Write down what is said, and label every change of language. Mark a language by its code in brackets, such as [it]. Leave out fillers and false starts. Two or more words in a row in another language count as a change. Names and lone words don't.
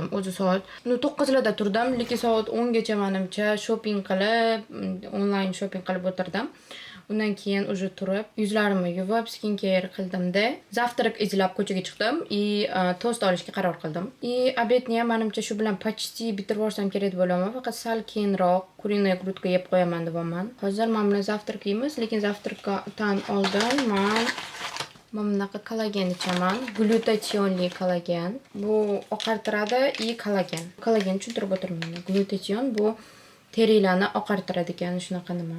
[uz] O'zi soat 9larda turdim, lekin soat 10 gacha menimcha shopping qilib, onlayn shopping qilib o'tirdim. Undan keyin уже turib, yuzlarimni yuvib, skincare qildimda, zavtrak izlab ko'chaga chiqdim va tost olishga qaror qildim. Obedni ham menimcha shu bilan почти bitirib yuborsam kerak deb o'ylayman. Faqat sal keyinroq [ru] куриная грудка [uz] yeb qo'yaman deyapman. Hozir men bilan zavtrak yeymiz, lekin zavtrakdan oldin men bunaqa kollagen ichaman. Glyutatsionli kollagen. Bu oqartiradi va kollagen. Kollagen tushuntirib o'tirmayman. Glyutation bu terilarni oqartiradi ekan, shunaqa nima.